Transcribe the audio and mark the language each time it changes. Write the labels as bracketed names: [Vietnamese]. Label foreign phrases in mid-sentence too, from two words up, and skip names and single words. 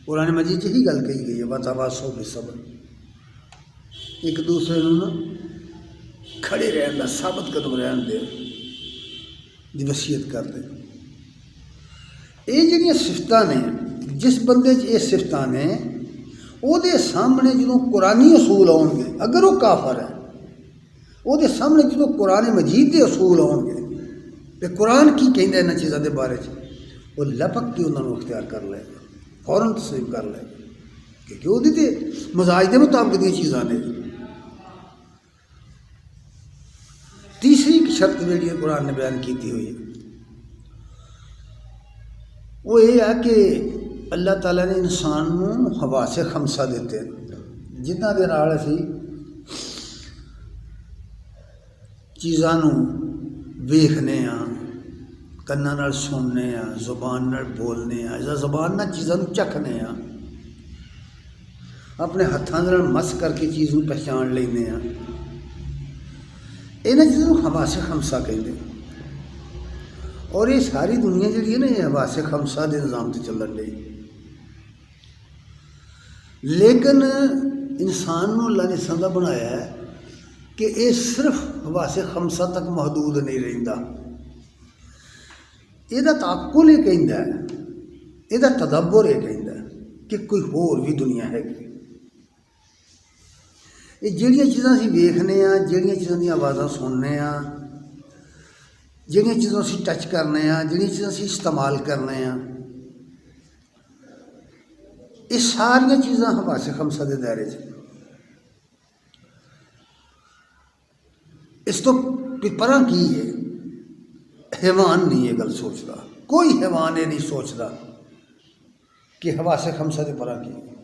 [Punjabi] قرآن مجید یہی گل کہی گئی ہے، [Arabic] وتواصوا بالصبر، [Punjabi] ایک دوسرے کو نا کھڑے رہن کا، ثابت قدم رہن دے دی وصیت کر دے۔ یہ جڑیاں صفتاں نے، جس بندے یہ صفتاں نے، وہ دے سامنے جدوں قرآنی اصول آؤ گے، اگر وہ کافر ہے، وہ دے سامنے جدوں قرآن مجید کے اصول آؤ گے تو قرآن کی کہندا انہاں چیزاں دے بارے وہ لپک کے انہوں نے اختیار کر لے گا، فوراً تسلیم کر لے گا، کیونکہ وہ تے مزاج دے مطابق دی چیزاں نے۔ تیسری شرط جڑی قرآن نے بیان کیتی ہوئی ہے وہ یہ ہے کہ اللہ تعالیٰ نے انسان کو حواس خمسہ دیتے ہیں، جنہاں دے نال اسی چیزاں ویکھنے ہاں، کناں نال سننے ہاں، زبان نال بولنے ہاں، یا زبان نال چیزاں چکھنے ہاں، اپنے ہاتھاں نال مس کر کے چیز کو پہچان لینے ہاں۔ انہاں [Urdu] چیزوں کو حواس خمسہ کہتے ہیں، [Punjabi] اور یہ ساری دنیا جڑی ہے نا یہ حواس خمسہ دے نظام سے چلن رہی۔ لیکن انسان کو اللہ نے سنگا بنایا ہے کہ یہ صرف حواس خمسہ تک محدود نہیں رہتا، یہ تعقل یہ کہندا ہے، یہ تدبر یہ کہندا ہے کہ کوئی ہور بھی دنیا ہے۔ یہ جڑیاں چیزاں اسی ویکھنے ہاں، جڑیاں چیزاں دی آوازاں سننے ہاں، جڑیاں چیزاں اسی ٹچ کرنے ہاں، جڑیاں چیزاں اسی استعمال کرنے ہاں، یہ ساریا چیزاں حواس خمسہ کے دائرے اس تو پرا کی ہے حیوان نہیں یہ گل سوچتا، کوئی حیوان یہ نہیں سوچتا کہ حواس خمسہ کے پرا کی